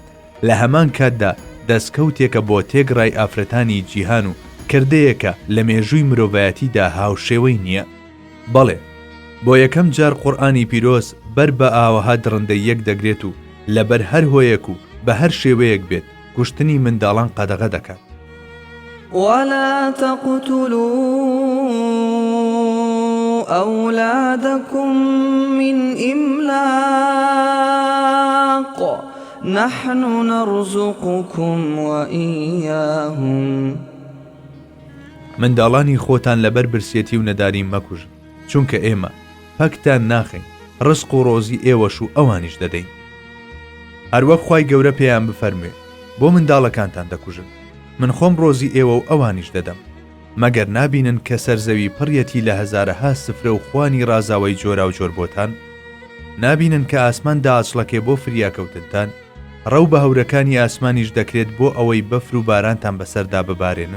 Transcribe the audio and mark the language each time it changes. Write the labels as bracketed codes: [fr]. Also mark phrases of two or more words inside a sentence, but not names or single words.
[ckb] لە هەمان کاتدا دەستکەوتێکە بۆ تێگڕای ئافرەتانی جیهان و کردەیەکە لە مێژووی مرۆڤایەتیدا هاوشێوەی نییە. بەڵێ، بۆ یەکەم جار قورئانی پیرۆز بەر بە ئاوەها درڕندەی یەک دەگرێت و لەبەر هەر هۆیەک و بە هەر شێوەیەک بێت کوشتنی منداڵان قەدەغە دەکات. [ar] ولا تقتلوا أولادكم من إملاق نحن نرزقكم وإياهم. [ckb] منداڵانی خۆتان لەبەر برسێتی و نەداری مەکوژن، چونکە ئێمە پەکتان ناخین، ڕزق و ڕۆزی ئێوەش و ئەوانیش دەدەین. هەروەک خوای گەورە پێیان بفەرموێ بۆ منداڵەکانتان دەکوژن، من خۆم ڕۆزی ئێوە و ئەوانیش دەدەم، مەگەر نابینن کە سەرزەوی پڕیەتی لە هەزارەها سفرە و خوانی ڕازاوی جۆرا و جۆر بۆتان، نابینن کە ئاسمان داعچڵەکێ بۆ فریاکەوتنتان، ڕەو بە هەورەکانی ئاسمانیش دەکرێت بۆ ئەوەی بەفر و بارانتان بەسەردا ببارێنن.